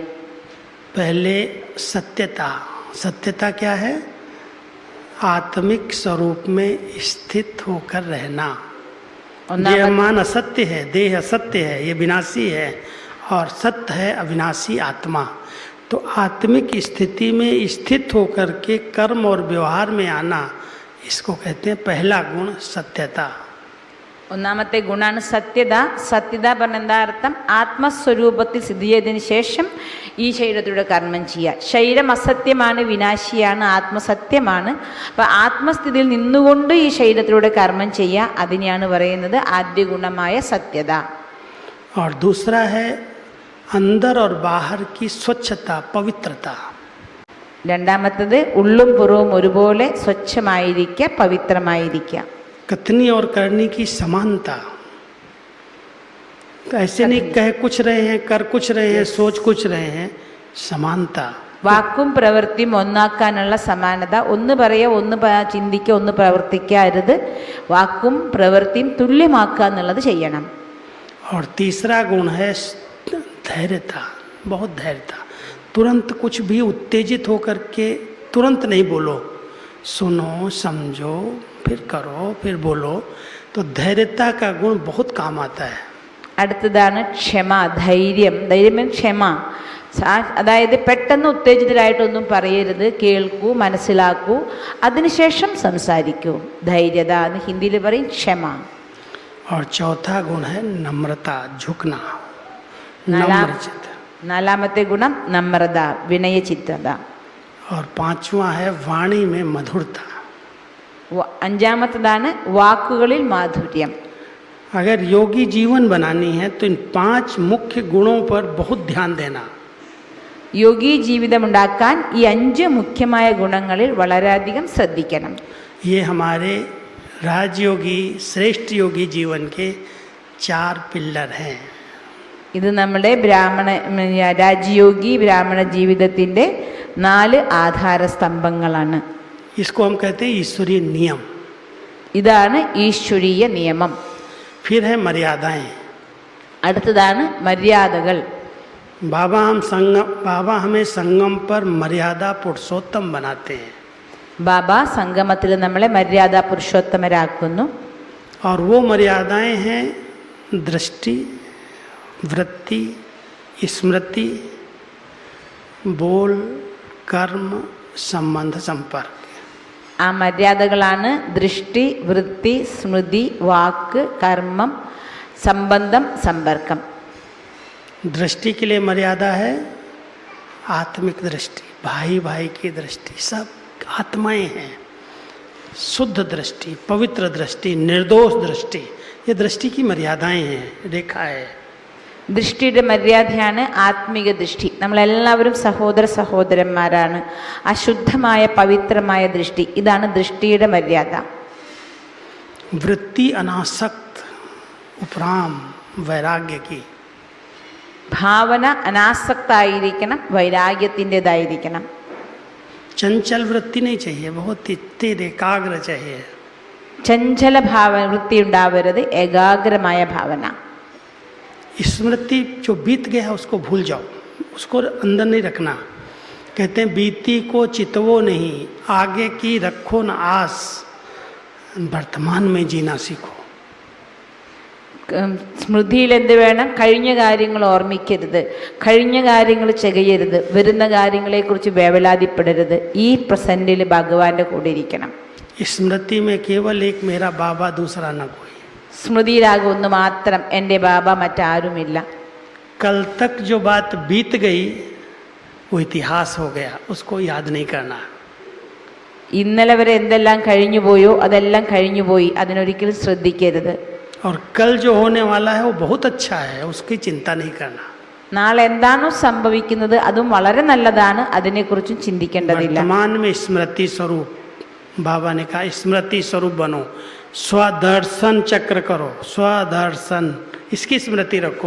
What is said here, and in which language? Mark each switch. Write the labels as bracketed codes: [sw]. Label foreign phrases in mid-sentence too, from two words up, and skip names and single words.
[hi] पहले सत्यता. सत्यता क्या है? आत्मिक स्वरूप में स्थित होकर रहना. देह मान असत्य है, देह असत्य है, ये विनाशी है, और सत्य है अविनाशी आत्मा. तो आत्मिक स्थिति में स्थित होकर के कर्म और व्यवहार में आना, इसको कहते हैं पहला गुण सत्यता. [ml] ഒന്നാമത്തെ ഗുണമാണ് സത്യത. സത്യത പറഞ്ഞ എന്താ അർത്ഥം? ആത്മസ്വരൂപത്തിൽ സ്ഥിതി ചെയ്തതിന് ശേഷം ഈ ശരീരത്തിലൂടെ കർമ്മം ചെയ്യുക. ശരീരം അസത്യമാണ്, വിനാശിയാണ്, ആത്മസത്യമാണ്. അപ്പം ആത്മസ്ഥിതിയിൽ നിന്നുകൊണ്ട് ഈ ശരീരത്തിലൂടെ കർമ്മം ചെയ്യുക, അതിനെയാണ് പറയുന്നത് ആദ്യ ഗുണമായ സത്യത. [hi] और दूसरा है अंदर और बाहर की स्वच्छता, पवित्रता. [ml] രണ്ടാമത്തത് ഉള്ളും പുറവും ഒരുപോലെ സ്വച്ഛമായിരിക്കുക, പവിത്രമായിരിക്കുക. [hi] कथनी और करनी की समानता. ऐसे नहीं कह कुछ रहे हैं, कर कुछ रहे हैं, सोच कुछ रहे हैं. समानता. [ml] വാക്കും പ്രവൃത്തിയും ഒന്നാക്കാനുള്ള സമാനത. ഒന്ന് പറയുക, ഒന്ന് ചിന്തിക്കുക, ഒന്ന് പ്രവർത്തിക്കരുത്. വാക്കും പ്രവൃത്തിയും തുല്യമാക്കുക എന്നുള്ളത് ചെയ്യണം. [hi] और तीसरा गुण है धैर्यता. बहुत धैर्यता. तुरंत कुछ भी उत्तेजित होकर के तुरंत नहीं बोलो. सुनो, समझो, फिर करो, फिर बोलो. तो धैर्यता का गुण बहुत काम आता है. [ml] അടുത്തതാണ് ക്ഷമ, ധൈര്യം. ധൈര്യം ക്ഷമ. അതായത് പെട്ടെന്ന് ഉത്തേജിതരായിട്ടൊന്നും പറയരുത്, കേൾക്കൂ, മനസ്സിലാക്കൂ, അതിനുശേഷം സംസാരിക്കൂ. ധൈര്യത എന്ന് ഹിന്ദിയിൽ പറയും ക്ഷമ. [hi] और चौथा गुण है नम्रता, झुकना. [ml] നാലാമത്തെ ഗുണം നമ്രത, വിനയചിത്തത. [hi] और 5वां है वाणी में मधुरता. [ml] അഞ്ചാമത്തതാണ് വാക്കുകളിൽ മാധുര്യം. [hi] अगर योगी जीवन बनानी है तो इन 5 मुख्य गुणों पर बहुत ध्यान देना. [ml] യോഗി ജീവിതമുണ്ടാക്കാൻ ഈ 5 മുഖ്യമായ ഗുണങ്ങളിൽ വളരെയധികം ശ്രദ്ധിക്കണം. [hi] ये हमारे राजयोगी, श्रेष्ठ योगी जीवन के 4 पिल्लर हैं. [ml] ഇത് നമ്മുടെ രാജയോഗി ബ്രാഹ്മണ ജീവിതത്തിൻ്റെ 4 ആധാര സ്തംഭങ്ങളാണ്. [hi] इसको हम कहते हैं ईश्वरीय नियम. [ml] ഇതാണ് ഈശ്വരീയ നിയമം. [hi] फिर है मर्यादाएं. [ml] അടുത്തതാണ് മര്യാദകൾ. [hi] बाबा हमें संगम पर मर्यादा पुरुषोत्तम बनाते हैं. [ml] ബാബ സംഗമത്തിൽ നമ്മളെ മര്യാദ പുരുഷോത്തമരാക്കുന്നു. [hi] और वो मर्यादाएं हैं दृष्टि, वृत्ति, स्मृति, बोल, कर्म, संबंध, संपर्क। [ml] ആ മര്യാദകളാണ് ദൃഷ്ടി, വൃത്തി, സ്മൃതി, വാക്ക്, കർമ്മം, സംബന്ധം, സമ്പർക്കം. [hi] दृष्टि के लिए मर्यादा है आत्मिक दृष्टि, भाई भाई की दृष्टि, सब आत्माएं हैं। शुद्ध दृष्टि, पवित्र दृष्टि, निर्दोष दृष्टि, ये दृष्टि की मर्यादाएं हैं, रेखा है। [ml] ദൃഷ്ടിയുടെ മര്യാദയാണ് ആത്മീക ദൃഷ്ടി. നമ്മളെല്ലാവരും സഹോദര സഹോദരന്മാരാണ്. അശുദ്ധമായ പവിത്രമായ ദൃഷ്ടി, ഇതാണ് ദൃഷ്ടിയുടെ മര്യാദ. [hi] वृत्ति अनासक्त उपराम वैराग्य की, [ml] ഭാവന അനാസക്തായിരിക്കണം, വൈരാഗ്യത്തിൻ്റെതായിരിക്കണം. [hi] चंचल वृत्ति नहीं चाहिए, बहुत स्थिर एकाग्र चाहिए। [ml] ചഞ്ചല വൃത്തി ഉണ്ടാവരുത്, ഏകാഗ്രമായ ഭാവന. [hi] स्मृति जो बीत गया है उसको भूल जाओ, उसको अंदर नहीं रखना। कहते हैं बीती को चितवो नहीं, आगे की रखो न आस, वर्तमान में जीना सीखो। [ml] സ്മൃതിയിൽ എന്ത് വേണം? കഴിഞ്ഞ കാര്യങ്ങൾ ഓർമ്മിക്കരുത്, കഴിഞ്ഞ കാര്യങ്ങൾ ചെയ്യരുത്, വരുന്ന കാര്യങ്ങളെക്കുറിച്ച് വേവലാതിപ്പെടരുത്. ഈ പ്രസന്റിൽ ഭഗവാന്റെ കൂടെ ഇരിക്കണം. [hi] स्मृति में केवल एक मेरा बाबा, दूसरा न कोई। [ml] സ്മൃതിയിലാകെ ഒന്ന് മാത്രം, എൻ്റെ ബാബ, മറ്റാരുമില്ല. [hi] कल तक जो बात बीत गई वो इतिहास हो गया, उसको याद नहीं करना। [ml] ഇന്നലെ വരെ എന്തെല്ലാം കഴിഞ്ഞു പോയോ അതെല്ലാം കഴിഞ്ഞുപോയി, അതിനൊരിക്കലും ശ്രദ്ധിക്കരുത്. [hi] और कल जो होने वाला है वो बहुत अच्छा है, उसकी चिंता नहीं करना। [ml] നാളെ എന്താണോ സംഭവിക്കുന്നത് അതും വളരെ നല്ലതാണ്, അതിനെക്കുറിച്ചും ചിന്തിക്കേണ്ടതില്ല. [hi] वर्तमान में स्मृति स्वरूप, बाबा ने कहा स्मृति स्वरूप बनो, स्वदर्शन चक्र करो, स्वदर्शन, इसकी स्मृति रखो।